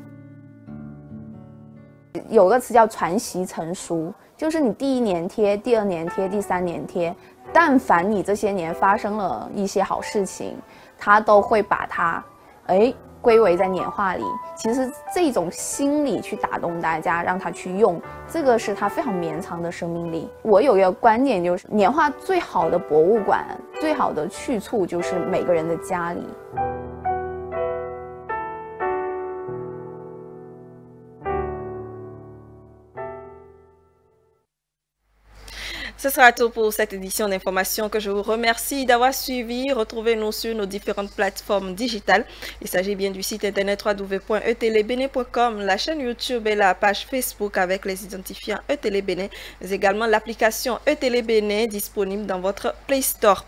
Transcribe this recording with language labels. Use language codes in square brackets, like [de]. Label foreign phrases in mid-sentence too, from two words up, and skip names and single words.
[zh] 有个词叫传习成熟，就是你第1年贴，第2年贴，第3年贴，但凡你这些年发生了一些好事情，他都会把它归为在年画里。其实这种心理去打动大家，让他去用，这个是他非常绵长的生命力。我有一个观点，就是年画最好的博物馆，最好的去处就是每个人的家里。 [fr] Ce sera tout pour cette édition d'information que je vous remercie d'avoir suivi. Retrouvez-nous sur nos différentes plateformes digitales. Il s'agit bien du site internet www.etelebene.com, la chaîne YouTube et la page Facebook avec les identifiants Etelebene, mais également l'application Etelebene disponible dans votre Play Store.